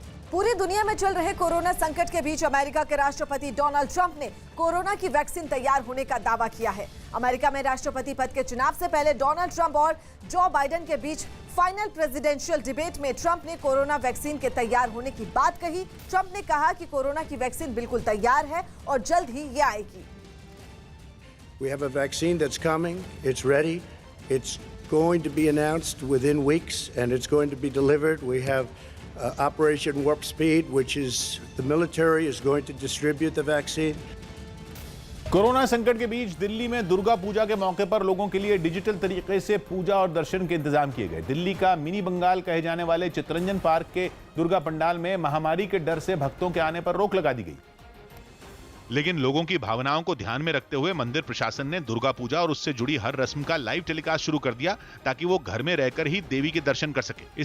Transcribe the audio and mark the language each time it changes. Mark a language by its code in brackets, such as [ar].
[hi] पूरी दुनिया में चल रहे कोरोना संकट के बीच अमेरिका के राष्ट्रपति डोनाल्ड ट्रंप ने कोरोना की वैक्सीन तैयार होने का दावा किया है। अमेरिका में राष्ट्रपति पद के चुनाव से पहले डोनाल्ड ट्रंप और जो बाइडेन के बीच फाइनल प्रेसिडेंशियल डिबेट में ट्रंप ने कोरोना वैक्सीन के तैयार होने की बात कही। ट्रंप ने कहा कि कोरोना की वैक्सीन बिल्कुल तैयार है और जल्द ही ये आएगी। [en] We have a vaccine that's coming. It's ready. It's going to be announced within weeks, and it's going to be delivered. We have Operation Warp Speed, which is the military is going to distribute the vaccine. [hi] Corona संकट के बीच दिल्ली में दुर्गा पूजा के मौके पर लोगों के लिए digital तरीके से पूजा और दर्शन के इंतजाम किए गए। दिल्ली का मिनी बंगाल कहे जाने वाले चित्तरंजन पार्क के दुर्गा पंडाल में महामारी के डर से भक्तों के आने पर रोक लगा दी गई, लेकिन लोगों की भावनाओं को ध्यान में रखते हुए मंदिर प्रशासन ने दुर्गा पूजा और उससे जुड़ी हर रस्म का लाइव टेलीकास्ट शुरू कर दिया ताकि वो घर में रहकर ही देवी के दर्शन कर सके।